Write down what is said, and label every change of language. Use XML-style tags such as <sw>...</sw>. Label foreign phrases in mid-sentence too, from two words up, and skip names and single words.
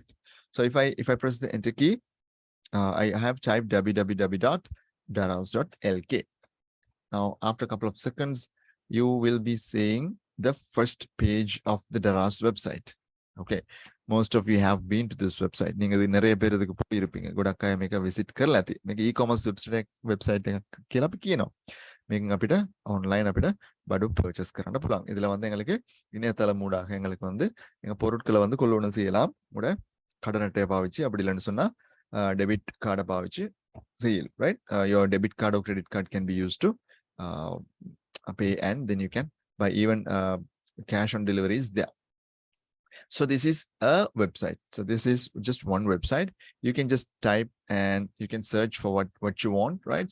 <en>So if I press the enter key, I have typed www.daraz.lk. Now, after a couple of seconds, you will be seeing the first page of the Daraz website. Okay, most of you have been to this website.</en> <ta>நீங்க நிறைய பேர் இதுக்கு போயிருப்பீங்க.</ta> <si>ගොඩක් අය මේක visit කරලා ඇති. මේක</si> <en>e-commerce website</en> <si>එකක් කියලා අපි කියනවා. මේකෙන් අපිට online අපිට බඩු purchase කරන්න පුළුවන්.</si> <ta>இதுல வந்து எங்களுக்கு இணையதளம் மூடாக எங்களுக்கு வந்து எங்க பொருட்களை வந்து கொள்வனம் செய்யலாம். உட கடன் அட்டையை பாவிச்சு அப்படி இல்லைன்னு சொன்னா</ta> <en>debit cardஐ</en> <ta>பாவிச்சு செய்யலாம்,</ta> <en>right? Your debit card or credit card can be used to pay, and then you can buy. Even cash on delivery is there. So this is a website. So this is just one website. You can just type and you can search for what you want, right?</en>